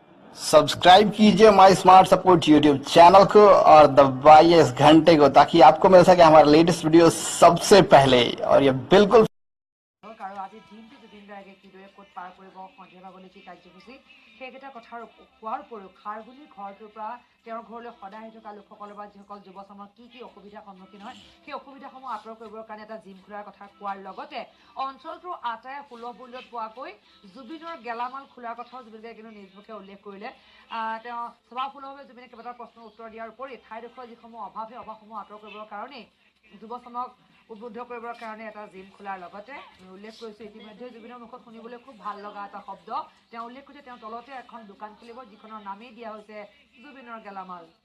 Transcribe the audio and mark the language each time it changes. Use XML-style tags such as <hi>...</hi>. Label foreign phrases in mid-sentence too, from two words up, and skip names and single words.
<hi>सब्सक्राइब कीजिए माई स्मार्ट सपोर्ट यूट्यूब चैनल को और दबाइए इस घंटे को ताकि आपको मिल सके हमारा लेटेस्ट वीडियो सबसे पहले और ये बिल्कुल</hi> <as>আৰু আজিৰ দিনটো জুবিন গাৰ্গে কিদৰে ক'ত পাৰ কৰিব সন্ধিয়া ভাগলৈ কি কাৰ্যসূচী সেইকেইটা কথাৰ কোৱাৰ উপৰিও খাৰঘূলিৰ ঘৰটোৰ পৰা তেওঁৰ ঘৰলৈ সদায় আহি থকা লোকসকলৰ বা যিসকল যুৱচামৰ কি অসুবিধাৰ সন্মুখীন হয় সেই অসুবিধাসমূহ আঁতৰ কৰিবৰ কাৰণে এটা জিম খোলাৰ কথা কোৱাৰ লগতে অঞ্চলটোৰ আটাইয়ে সুলভ মূল্যত পোৱাকৈ জুবিনৰ গেলামাল খোলাৰ কথাও জুবিন গাৰ্গে কিন্তু নিজ মুখে উল্লেখ কৰিলে তেওঁ স্বভাৱসুলভভাৱে জুবিনে কেইবাটাও প্ৰশ্নৰ উত্তৰ দিয়াৰ উপৰি ঠাইডোখৰৰ যিসমূহ অভাৱ সেই অভাৱসমূহ আঁতৰ কৰিবৰ কাৰণেই যুৱচামক উদ্বুদ্ধ কৰিবৰ কাৰণে এটা জিম খোলাৰ লগতে উল্লেখ কৰিছোঁ ইতিমধ্যে জুবিনৰ মুখত শুনিবলৈ খুব ভাল লগা এটা শব্দ তেওঁ উল্লেখ কৰিছে তেওঁ তলতে এখন দোকান খুলিব যিখনৰ নামেই দিয়া হৈছে জুবিনৰ গেলামাল</as>